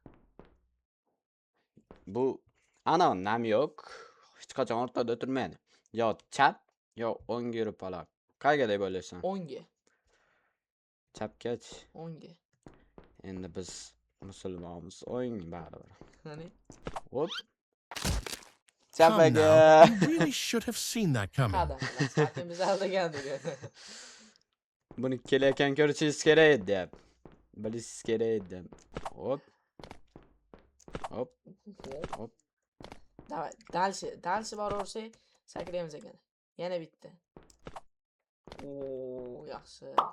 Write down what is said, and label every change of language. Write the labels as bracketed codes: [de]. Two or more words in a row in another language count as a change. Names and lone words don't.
[uz] Bu ana nam yo'q. Hech qachon o'rtada o'tirmaydi. Yo chap, yo o'ngga yurib qoladi. Qayerga deb o'ylaysan? O'ngga. Chapkach. O'ngga. Endi biz musulmonmiz, o'ng baribir. Qani? Hop. [en] Come [uz] Chapaga. [en] now, you really should have seen that coming. [uz] Biz aldagandik. Buni kelayotgan ko'rishingiz kerak edi deb. Bilishingiz kerak edi. Hop. [ru] Давай, дальше [uz] boraversak, sakraymiz ekan. Yana bitta. Yaxshi.